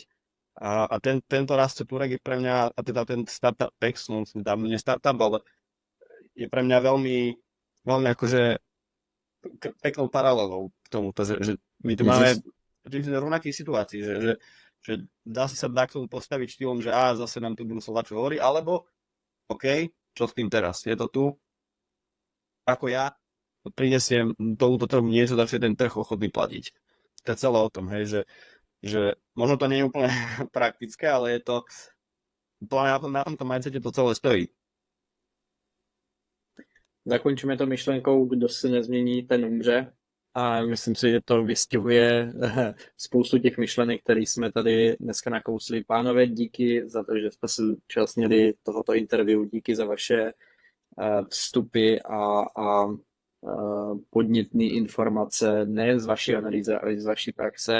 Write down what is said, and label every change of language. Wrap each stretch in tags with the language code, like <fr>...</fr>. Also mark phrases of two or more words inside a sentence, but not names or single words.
<sk>A tento Rastio Turek je pre mňa, a teda ten startup PEX, no dávno nie startup, ale je pre mňa veľmi akože peknou paralelou k tomuto, že my tu máme v rovnakých situácií, že dá sa k tomu postaviť štýlom, že zase nám tu budú čo hovorí, alebo OK, čo s tým teraz? Je to tu? Ako ja prinesiem tomuto trhu niečo, za čo ten trh ochotný platiť. To je celé o tom, hej, že možno to nie je úplne praktické, ale je to na tomto mindsete to celé stojí.</sk> <cs>Zakončíme to myšlenkou, kdo se nezmění, ten umře. A myslím si, že to vystihuje spoustu těch myšlenek, které jsme tady dneska nakousli. Pánové, díky za to, že jste se účastnili tohoto interview, díky za vaše vstupy a podnětné informace, ne z vaší analýzy, ale z vaší praxe.</cs>